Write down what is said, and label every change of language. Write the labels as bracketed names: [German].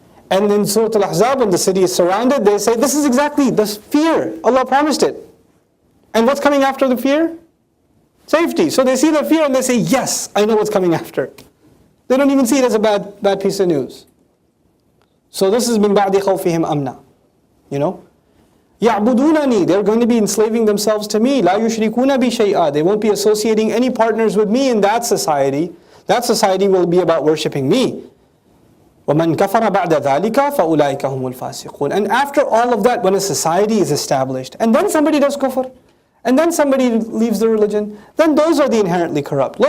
[English] And in Surah Al-Ahzab, when the city is surrounded, they say, this is exactly the fear. Allah promised it. And what's coming after the fear? Safety. So they see the fear and they say, yes, I know what's coming after. They don't even see it as a bad piece of news. So this is [Arabic] مِن بَعْدِ خَوْفِهِمْ أَمْنًا. [English] You know? [Arabic] يَعْبُدُونَنِي. [English] They're going to be enslaving themselves to me. [Arabic] لَا يُشْرِكُونَ بِي شَيْئًا. [English] They won't be associating any partners with me in that society. That society will be about worshipping me. [Arabic] وَمَنْ كَفَرَ بَعْدَ ذَلِكَ فَأُولَٰئِكَ هُمُ الْفَاسِقُونَ. [English] And after all of that, when a society is established, and then somebody does kufr, and then somebody leaves the religion, then those are the inherently corrupt.